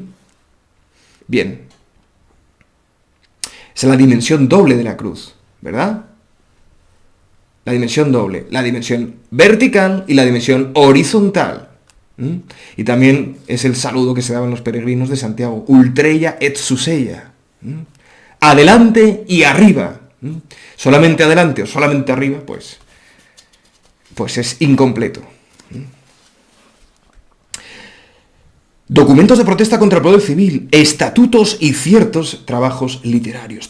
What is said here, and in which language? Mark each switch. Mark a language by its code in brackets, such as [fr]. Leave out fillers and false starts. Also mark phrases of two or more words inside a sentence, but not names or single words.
[es] Bien. Es la dimensión doble de la cruz, ¿verdad? La dimensión doble. La dimensión vertical y la dimensión horizontal. Y también es el saludo que se daban los peregrinos de Santiago. [la] Ultreia et suseia. [es] Adelante y arriba. Solamente adelante o solamente arriba, pues es incompleto. Documentos de protesta contra el poder civil, estatutos y ciertos trabajos literarios.